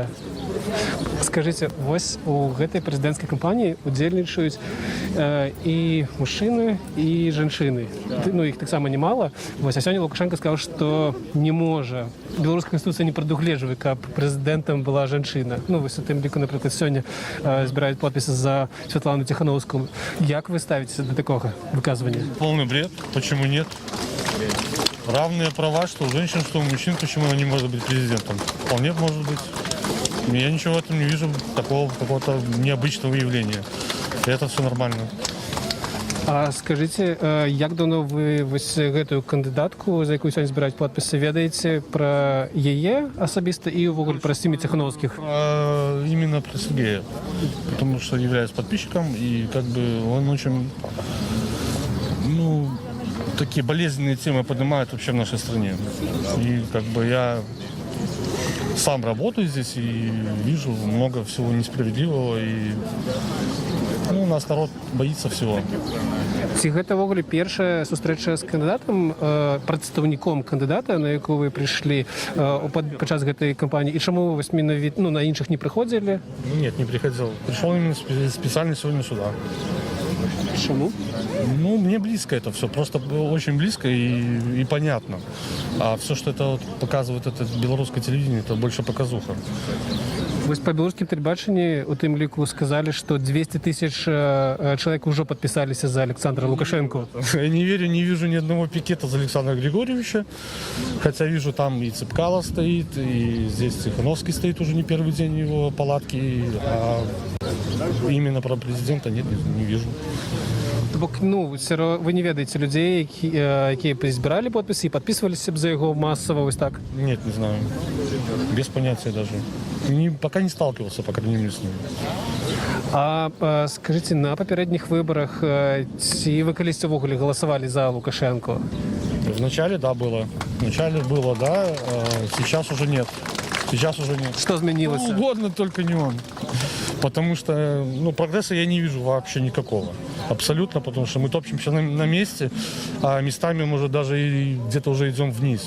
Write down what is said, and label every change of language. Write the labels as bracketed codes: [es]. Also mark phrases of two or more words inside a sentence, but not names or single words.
[be] Скажите, вось у гэтай прэзідэнцкай кампаніі удзельнічаюць і мужчыны, і жанчыны. Ну, іх таксама немало. Вось, а сёння Лукашенко сказаў, што не можа. Беларуская канстытуцыя не прадугледжвае, каб прэзідэнтам была жанчына. Ну, вось у тым ліку, напрыклад, сёння збіраюць подпісы за Святлану Тихановскую. Як вы ставіцеся да такога выказвання? [ru] Полный бред. Почему нет? Равные права, что у женщин, что у мужчин, почему она не может быть президентом? Вполне может быть. Я ничего в этом не вижу, такого какого-то необычного явления. И это все нормально. [be] А скажите, як давно вы вось гэтую кандыдатку, за якую сёння збіраюць подпісы, ведаеце пра яе асабіста і ўвогуле пра Сімі Тихановскіх? [ru] Именно про Сергея. Потому что являюсь подписчиком, и как бы он очень, такие болезненные темы поднимает вообще в нашей стране. И как бы я сам работаю здесь и вижу много всего несправедливого, и нас народ боится всего. [be] Ці гэта ўвогуле першая сустрэча з кандыдатам, прадстаўніком кандыдата, на якую вы прыйшлі падчас гэтай кампаніі, і чаму вось менавіта на іншых не прыходзілі? [ru] Нет, не приходил. Пришел именно специально сегодня сюда. Почему? Мне близко это все, просто очень близко и понятно. А все, что это показывает это белорусское телевидение, это больше показуха. [be] Вось па беларускім тэлебачанні у тым ліку сказалі, што 200 тысяч чалавек ужо падпісаліся за Александра Лукашенко. [ru] Я не верю, не вижу ни одного пикета за Александра Григорьевича. Хотя вижу, там и Цыпкало стоит, и здесь Тихановский стоит уже не первый день его палатки. А именно про президента нет, не вижу. [be] Бок, ну, вы не ведаеце людзей, якія збіралі подпісы і падпісваліся б за яго масава вось так? [ru] Нет, не знаю. Без понятия даже. Пока не сталкивался, по крайней мере, с ним. [be] А скажите, на папярэдніх выбарах ці вы калісьці ўвогуле галасавалі за Лукашенко? [ru] Вначале, да, было. Вначале было, да. Сейчас уже нет. Сейчас уже нет. Что изменилось? Ну, угодно, только не он. Потому что, ну, прогресса я не вижу вообще никакого. Абсолютно, потому что мы топчемся на месте, а местами, может, даже и где-то уже идем вниз.